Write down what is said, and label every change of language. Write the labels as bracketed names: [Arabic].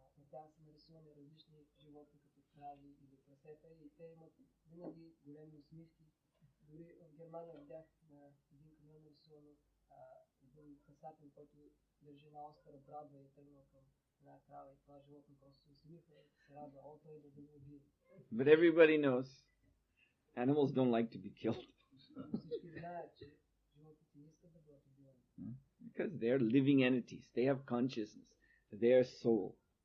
[Bulgarian] Там са нарисувани различни животни, като крави или прасета, и те имат винаги големи усмивки. Дори в Германия видях на един камион нарисувано един касатен, който държи на остра брадва и тръгнал към една крава, и това животно просто се усмихва и се радва, о, той да го убие. [English] But everybody knows animals don't like to be killed. [Bulgarian] Всички знаят, че животните не искат да бъдат убивани. [English] Because they are living entities. They have consciousness. They are soul.